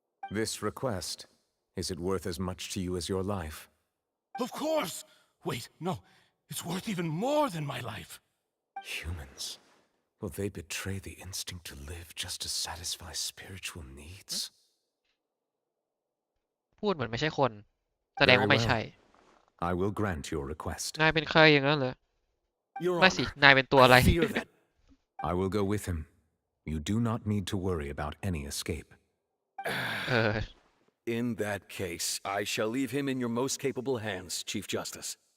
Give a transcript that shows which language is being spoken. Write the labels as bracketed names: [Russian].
[English] This request, is it worth as much to you as your life? Of course! Wait, no. It's worth even more than my life. Humans. Will they betray the instinct to live just to satisfy spiritual needs? [Thai] พูดเหมือนไม่ใช่คนแสดงว่าไม่ใช่ [English] I will grant your request. [Thai] นายเป็นใครอย่างนั้นเหรอไม่สินายเป็นตัวอะไร [English] I will go with him. You do not need to worry about any escape. In that case, I shall leave him in your most capable hands, Chief Justice.